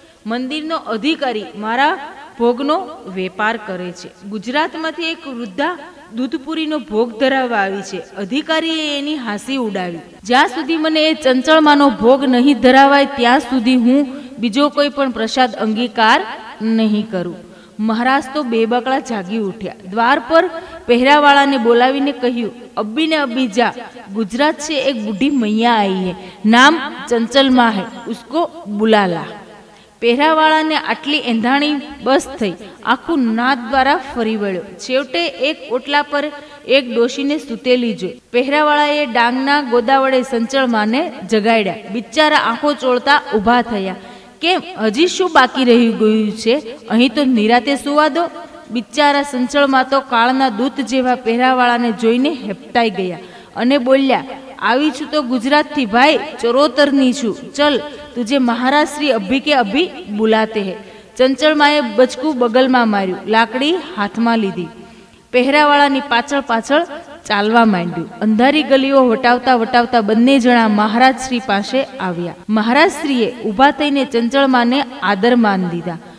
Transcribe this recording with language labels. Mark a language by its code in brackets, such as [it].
[gu] મંદિરનો અધિકારી મારા ભોગનો વેપાર કરે છે. ગુજરાતમાંથી એક વૃદ્ધા દૂધપુરીનો ભોગ ધરાવવા આવી છે. અધિકારીએ એની હાંસી ઉડાવી. જ્યાં સુધી મને એ ચંચળમાંનો ભોગ નહીં ધરાવાય ત્યાં સુધી હું બીજો કોઈ પણ પ્રસાદ અંગીકાર નહીં કરું. મહારાજ તો બેબકડા જાગી ઉઠ્યા. દ્વાર પર પહેરાવાળાને બોલાવીને કહ્યું, અબ્બી ને અબ્બી જા, [hi] गुजरात से एक बूढ़ी मैया आई है, नाम चंचल माँ है, उसको बुला ला. [gu] પહેરાવાળાને આટલી એંધાણી બસ થઈ. આખું નાદ દ્વારા ફરી વળ્યો. છેવટે એક ઓટલા પર એક ડોશીને સૂતેલી જોઈ. પહેરાવાળાએ ડાંગના ગોદા વડે ચંચળ માને જગાડ્યા. બિચારા આંખો ચોળતા ઊભા થયા. કેમ, હજી શું બાકી રહી ગયું છે? અહીં તો નિરાતે સુવા દો. બિચારા ચંચળમાં તો કાળના દૂત જેવા પહેરાવાળાને જોઈને હેપતાઈ ગયા અને બોલ્યા, આવી છું તો ગુજરાતથી ભાઈ, ચરોતરની છું. ચલ [hi] तुझे महाराज श्री अभी के अभी बुलाते हैं. [gu] चंचल माए बचकू बगलમાં માર્યું, લાકડી હાથમાં લીધી. પહેરાવાળાની પાછળ પાછળ ચાલવા માંડ્યું. અંધારી ગલીઓ વટાવતા વટાવતા બંને જણા મહારાજ શ્રી પાસે આવ્યા. મહારાજ શ્રીએ ઊભા થઈને ચંચળ માને આદર માન દીધા.